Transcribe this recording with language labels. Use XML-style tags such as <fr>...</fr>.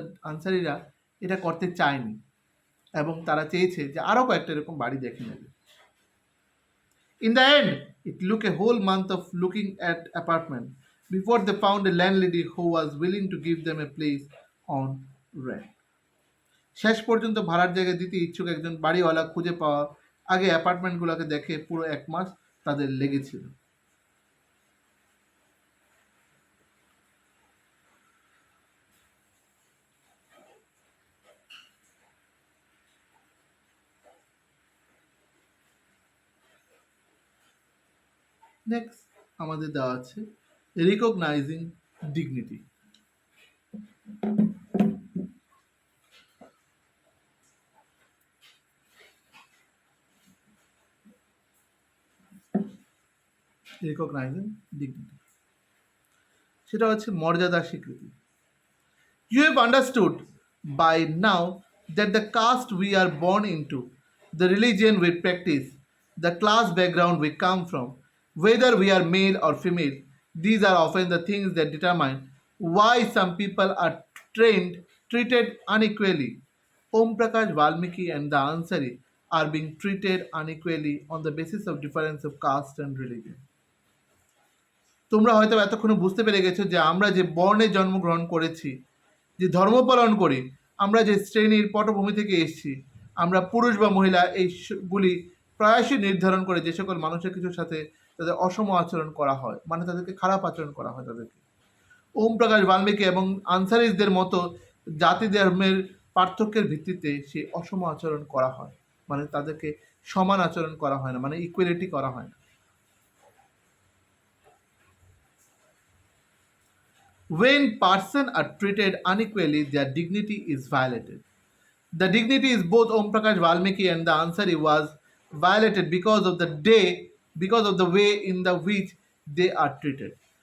<bn>আনসারিরা এটা করতে চায়নি এবং তারা চেয়েছে যে আরও কয়েকটা এরকম বাড়ি দেখে নেবে।</bn> <en>In the end, it took a whole month of looking at apartment before they found a landlady who was willing to give them a place on rent.</en> <bn>শেষ পর্যন্ত ভাড়ার জায়গা দিতে ইচ্ছুক একজন বাড়িওয়ালা খুঁজে পাওয়া আগে অ্যাপার্টমেন্টগুলোকে দেখে পুরো 1 মাস তাদের লেগেছিল।</bn> <en>next</en> <bn>আমাদের দেওয়া আছে</bn> <en>Recognising dignity. Recognising dignity</en> <bn>সেটা হচ্ছে মর্যাদার স্বীকৃতি।</bn> <en>You have understood by now that the caste we are born into, the religion we practice, the class background we come from, whether we are male or female, these are often the things that determine why some people are treated unequally. Om Prakash Valmiki and the Ansari are being treated unequally on the basis of difference of caste and religion.</en> <bn>তোমরা হয়তো এতক্ষণ বুঝতে পেরে গেছো যে আমরা যে বর্ণে জন্মগ্রহণ করেছি, যে ধর্ম পালন করি, আমরা যে শ্রেণীর পটভূমি থেকে এসেছি, আমরা পুরুষ বা মহিলা এইগুলি প্রায়শই নির্ধারণ করে যে সকল মানুষের কিছুর সাথে তাদের অসম আচরণ করা হয়, মানে তাদেরকে খারাপ আচরণ করা হয় তাদেরকে। ওম প্রকাশ বাল্মীকি এবং আনসারিজদের মতো জাতি ধর্মের পার্থক্যের ভিত্তিতে সেই অসম আচরণ করা হয়, মানে তাদেরকে সমান আচরণ করা হয় না, মানে ইকুয়ালিটি করা হয় না।</bn> <en>When persons are treated unequally, their dignity is violated. The dignity is both Om Prakash Valmiki and the Ansari was violated because of the way in the which they are treated.</en>